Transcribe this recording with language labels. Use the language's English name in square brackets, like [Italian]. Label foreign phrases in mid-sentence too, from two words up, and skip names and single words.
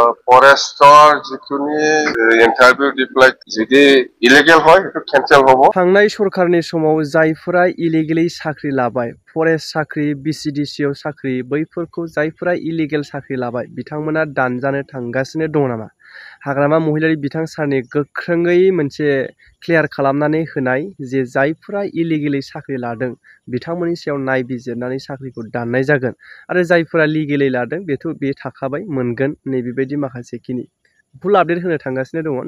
[Assamese] ফৰেষ্টৰ যিখিনি ইন্টাৰভিউ দি পেলাই যদি ইলিগেল হয় সেইটো কেনসেল হ'ব। [Bodo] थांनाय सरकारनि समाव जायफोरा इलिगेलि साख्रि लाबाय, फरेस्ट साख्रि, बिसिडिसिआव साख्रि, बैफोरखौ जायफोरा इलिगेल साख्रि लाबाय बिथांमोना दानजानो थांगासिनो दङ नामा? हाग्रामा महिलारि बिथां सारनि गोख्रोङै मोनसे क्लियार खालामनानै होनाय जे जायफोरा इलिगेलि साख्रि लादों बिथांमोननि सायाव नायबिजिरनानै साख्रिखौ दाननाय जागोन आरो जायफोरा लिगेलि लादों बे थाखाबाय मोनगोन नैबेबायदि माखासेखिनि [English] full update [Bodo] होनो थांगासिनो दङ।